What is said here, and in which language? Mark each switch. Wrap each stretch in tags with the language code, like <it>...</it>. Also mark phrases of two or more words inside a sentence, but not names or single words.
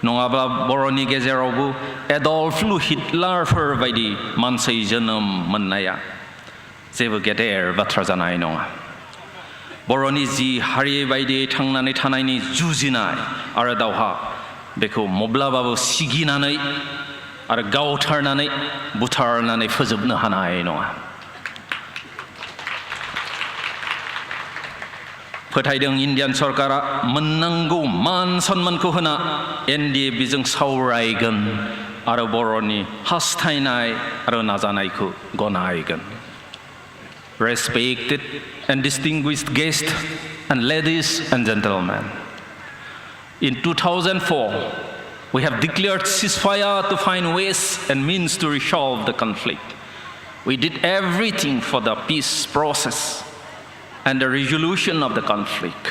<brx>नङाब्ला बर'नि गेजेरावबो एडल्फ हिटलारफोर बायदि मानसि जोनोम मोननाया जेबो गेदेर बाथ्रा जानाय नङा बर'नि जि हारि बायदियै थांनानै थानायनि जुजिनाय आरो दावहा बेखौ माब्लाबाबो सिगिनानै आरो गावथारनानै बुथारनानै फोजोबनो हानाय नङा फोथायदों इन्डियान सरकारा मोननांगौ मान सन्मानखौ होना NDABजों सावरायगोन आरो बर'नि हास्थायनाय आरो नाजानायखौ गनायगोन</brx> <en>Respected and distinguished guests and ladies and gentlemen, in 2004, we have declared ceasefire to find ways and means to resolve the conflict. We did everything for the peace process and the resolution of the conflict.</en>